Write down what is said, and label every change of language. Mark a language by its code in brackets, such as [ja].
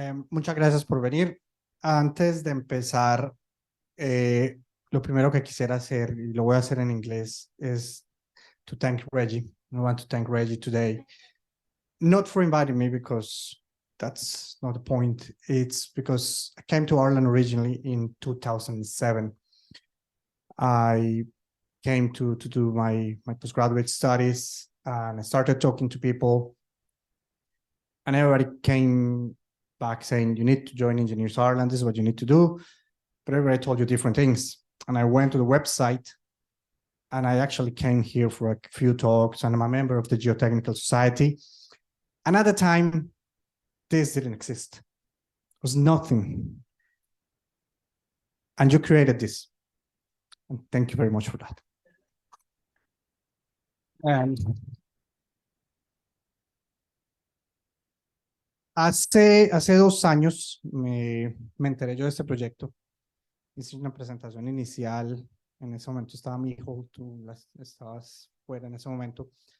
[es] Muchas gracias por venir. Antes de empezar, lo primero que quisiera hacer, y lo voy a hacer en inglés, es [en] to thank Reggie. I want to thank Reggie today. Not for inviting me, because that's not the point. It's because I came to Ireland originally in 2007. I came to do my postgraduate studies, and I started talking to people, and everybody came back saying, you need to join EngineersIreland, this is what you need to do, but everybody told you different things. And I went to the website and I actually came here for a few talks, and I'm a member of the Geotechnical Society. And at the time, this didn't exist. It was nothing. And you created this. And thank you very much for that. And [es] hace 2 años me enteré yo de este proyecto. Hice una presentación inicial. En ese momento estaba mi hijo, tú estabas fuera en ese momento.